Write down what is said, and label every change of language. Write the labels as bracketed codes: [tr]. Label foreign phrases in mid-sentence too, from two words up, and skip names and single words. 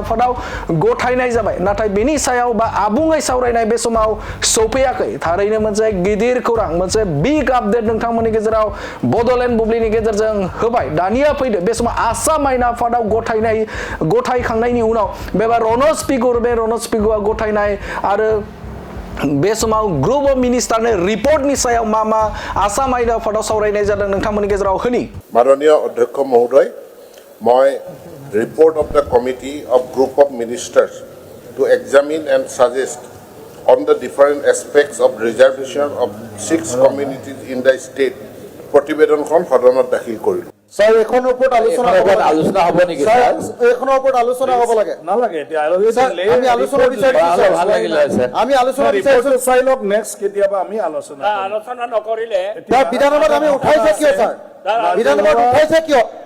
[brx] आफादाव गथायनाय जाबाय नाथाय बेनि सायाव बा आबुङै सावरायनाय बे समाव सौफैयाखै थारैनो मोनसे गिदिर खौरां मोनसे बिग आपडेट नोंथांमोननि गेजेराव बड'लेण्ड बुब्लिनि गेजेरजों होबाय दानिया फैदो बे समाव आसाम आयेन आफादाव गथायखांनायनि उनाव बेबा रनज पेगुआ गथायनाय आरो बे समाव ग्रुप अफ मिनिस्टारनि रिपर्टनि सायाव मा आसाम आयेन आफादाव सावरायनाय जादों नोंथांमोननि गेजेराव होनि [hi] माननीय अध्यक्ष महोदय मैं [en] report of the committee of group of ministers to examine and suggest on the different aspects of reservation of 6 communities in the state [as] प्रतिवेदनখন সদনত দাখিল কৰিলো স্যার এখনৰ ওপৰত আলোচনা হ'ব নেকি স্যার এখনৰ ওপৰত আলোচনা হ'ব লাগে নালাগে এতিয়া আমি আলোচনা বিচাৰিছো ভাল লাগিলে আমি আলোচনা বিচাৰিছো চাই লওক নেক্সট কেতিয়াবা আমি আলোচনা নকৰিলে তাৰ বিধানসভাত আমি উঠাইছে কিয় স্যার বিধানসভাত উঠাইছে কিয়